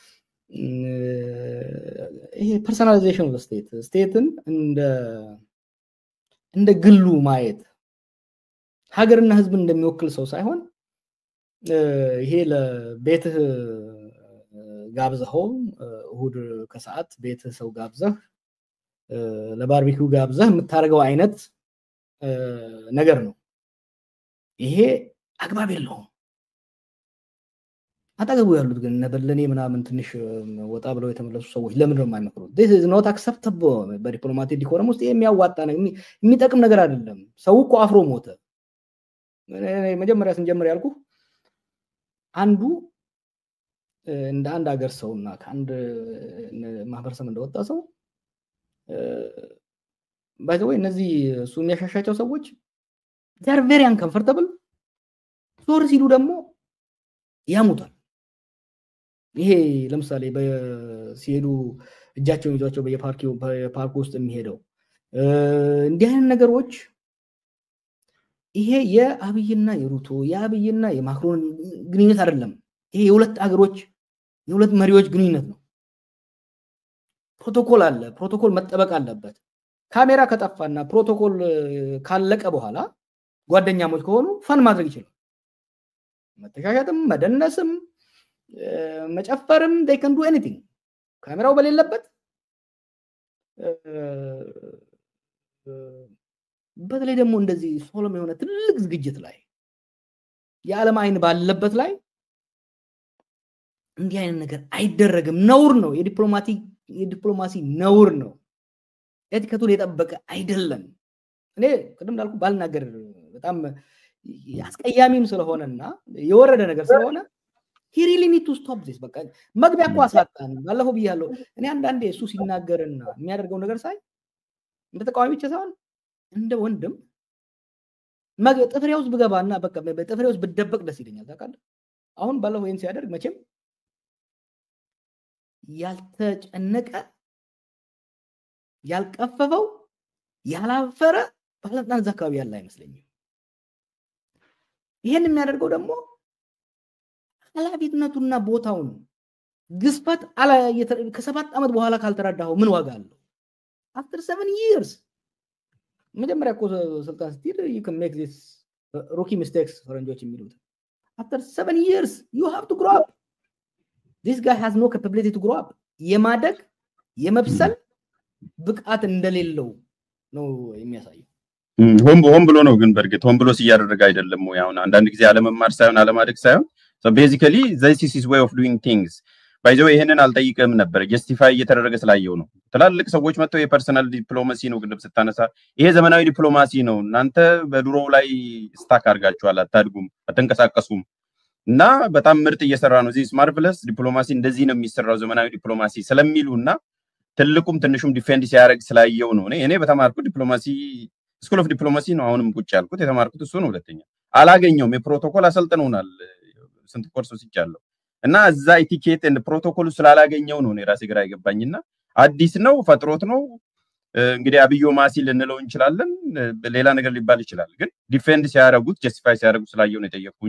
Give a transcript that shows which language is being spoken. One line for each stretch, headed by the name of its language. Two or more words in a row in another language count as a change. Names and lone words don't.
Amharic: ይሄ
English: personalization of state
Amharic: እንደ ግሉ ማየት ሀገርና ህዝብን እንደሚወክል ሰው ሳይሆን ይሄ ለቤትህ ጋብዘኸው እሁድ ከሰዓት ቤትህ ሰው ጋብዘህ ለባርቢኪው ጋብዘህ የምታደርገው አይነት ነገር ነው። ይሄ አግባብ የለውም። አጠገቡ ያሉት ግን ነበለኔ ምናምን ትንሽ ወጣ ብለው የተመለሱ ሰዎች ለምን ነው የማይመክሩት?
English: this is not acceptable diplomatic decorum
Amharic: ውስጥ የሚያዋጣ ነው የሚጠቅም ነገር አይደለም። ሰው እኮ አፍሮ ሞተ። መጀመሪያ ስንጀምር ያልኩ አንዱ እንደ አንድ ሀገር ሰውና ከአንድ ማህበረሰብ እንደወጣ ሰው
English: by the way
Amharic: እነዚህ እሱ የሚያሻሻቸው ሰዎች
English: they are very uncomfortable
Amharic: ዞር ሲሉ ደግሞ ያሙታል። ይሄ ለምሳሌ ሲሄዱ እጃቸውን ይዟቸው በየፓርክ ውስጥ የሚሄደው እንዲህ አይነት ነገሮች ይሄ የአብይና የሩቶ የአብይና የማክሮን ግንኙነት አይደለም። ይሄ የሁለት አገሮች የሁለት መሪዎች ግንኙነት ነው። ፕሮቶኮል አለ። ፕሮቶኮል መጠበቅ አለበት። ካሜራ ከጠፋና ፕሮቶኮል ካለቀ በኋላ ጓደኛሞች ከሆኑ ፈን ማድረግ ይችላል። መተሻሻትም መደነስም መጨፈርም
English: they can do anything
Amharic: ካሜራው በሌለበት በተለይ ደግሞ እንደዚህ ሶሎም የሆነ ትልቅ ዝግጅት ላይ የዓለም አይን ባለበት ላይ እንዲህ አይነት ነገር አይደረግም። ነውር ነው። የዲፕሎማሲ ነውር ነው። ኤቲኬቱን የጠበቀ አይደለም። እኔ ቅድም እንዳልኩ ባልናገር በጣም ያስቀያሚም ስለሆነና የወረደ ነገር ስለሆነ
English: he really need to stop this
Amharic: በቃ መግቢያ እኮ አሳጣን። ባለፈው ብያለሁ። እኔ አንዳንዴ እሱ ሲናገርና የሚያደርገው ነገር ሳይ እንደ ተቃዋሚ ብቻ ሳይሆን እንደ ወንድም ጥፍሬ ውስጥ ብገባና በቃ በጥፍሬ ውስጥ ብደበቅ ደስ ይለኛል ታውቃለህ አሁን ባለው ወይን ሲያደርግ መቼም ያልተጨነቀ ያልቀፈፈው ያላፈረ ባለስልጣን ዘካቢ ያለ አይመስለኝም ይሄን የሚያደርገው ደግሞ ኃላፊነቱና ቦታውን ግስፈት ከ7 ዓመት በኋላ ካልተረዳው ምን ዋጋ አለው
English: after 7 years
Amharic: መጀመሪያ እኮ ስልጣን ስትይዝ
English: you can make this rookie mistakes
Amharic: ፈረንጆች የሚሉት
English: after 7 years you have to grow up this guy has no capability to grow up
Amharic: የማደግ የመብሰል ብቃት እንደሌለው ነው የሚያሳየው ሆም ብሎ ነው ግን በርግጥ ሆም ብሎ ሲያደርግ አይደለም ወይ አሁን አንዳንድ ጊዜ አለመማር ሳይሆን አለማደግ ሳይሆን
English: so basically this is his way of doing things by the way
Amharic: ይሄንን አልጠይቀም ነበር ጀስቲፋይ እየተደረገ ስላየው ነው ትላልቅ ሰዎች መጥተው የፐርሰናል ዲፕሎማሲ ነው ግን ስታነሳ ይሄ ዘመናዊ ዲፕሎማሲ ነው እናንተ በድሮው ላይ ስታክ አድርጋችኋል አታድጉም አትንቀሳቀሱም እና በጣም ምርጥ እየሰራ ነው
English: this marvelous
Amharic: ዲፕሎማሲ እንደዚህ ነው የሚሰራው ዘመናዊ ዲፕሎማሲ ስለሚሉና ትልቁም ትንሹም ዲፌንድ ሲያደርግ ስላየው ነው እኔ በተማርኩት ዲፕሎማሲ
English: school of diplomacy
Amharic: ነው አሁንም ቁጭ ያልኩት የተማርኩት እሱ ነው ሁለተኛ አላገኘውም የፕሮቶኮል አሰልጥነውናል ስንት ኮርስ ወስጃለሁ እና እዛ
English: etiquette and protocol
Amharic: ስላላገኘው ነው ራሴ ግራ ይገባኝና አዲስ ነው ፈጥሮት ነው እንግዲህ አብዮ ማሲ ልንለው እንችላለን ሌላ ነገር ሊባል ይችላል ግን ዲፌንድ ሲያደርጉት ጀስቲፋይ ሲያደርጉት ስላየው ነው የጠየቁ እንጂ